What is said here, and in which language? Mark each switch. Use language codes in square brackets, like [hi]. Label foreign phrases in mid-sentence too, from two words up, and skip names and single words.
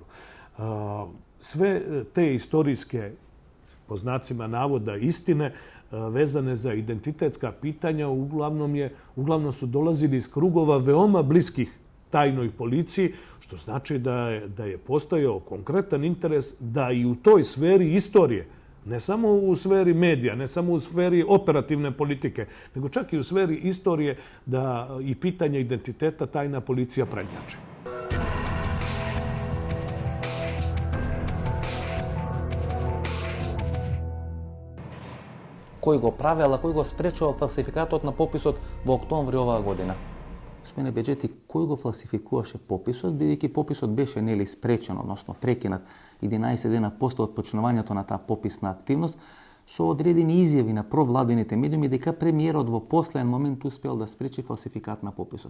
[sr] Sve te istorijske, po znacima navoda, istine vezane za identitetska pitanja uglavnom su dolazili iz krugova veoma bliskih tajnoj policiji, što znači da je postojao konkretan interes da i u toj sferi istorije, ne samo u sferi medija, ne samo u sferi operativne politike, nego čak i u sferi istorije da i pitanje identiteta tajna policija prednjači. [mk] Кој го правел, а кој го спречувал фалсификатот на пописот во октомври оваа година? Смене беџети, кој го фалсификуваше пописот, бидејќи пописот беше нели спречен, односно прекинат 11 дена после отпочнувањето на таа пописна активност, со одредени изјави на провладените медиуми дека премиерот во последен момент успел да спречи фалсификат на пописот.